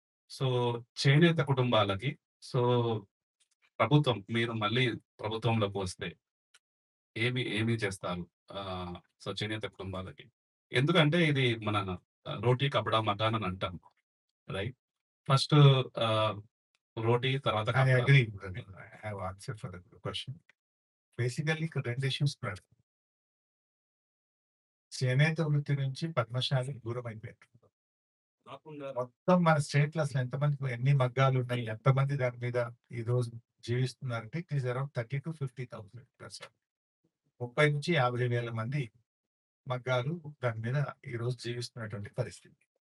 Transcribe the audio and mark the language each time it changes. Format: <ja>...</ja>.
<te>So చేనేత కుటుంబాలకి so ప్రభుత్వం మీరు మళ్ళీ ప్రభుత్వంలోకి వస్తే ఏమి చేస్తారు? సో చేనేత కుటుంబాలకి. ఎందుకంటే ఇది మన</te> <hi>రోటీ కపడా మకాన్</hi> <te>అని అంటాం. రైట్? ఫస్ట్ రోటీ తర్వాత</te> <en>I</en> <hi>కపడా.</hi> <en>agree. I have answer for the question.</en> <te>Basically ఇక్కడ 2 ఇష్యూస్ బ్రదర్. చేనేత వృత్తి నుంచి పద్మశాలి దూరం అయిపోయారు. మొత్తం మన స్టేట్‌లో అసలు ఎన్ని మగ్గాలు ఉన్నాయి, ఎంతమంది దాని మీద ఈ రోజు జీవిస్తున్నారంటే</te> <en>It is around 30,000-50,000 person.</en> <te>30,000-50,000 మంది మగ్గాలు దాని మీద ఈ రోజు జీవిస్తున్నటువంటి పరిస్థితి.</te>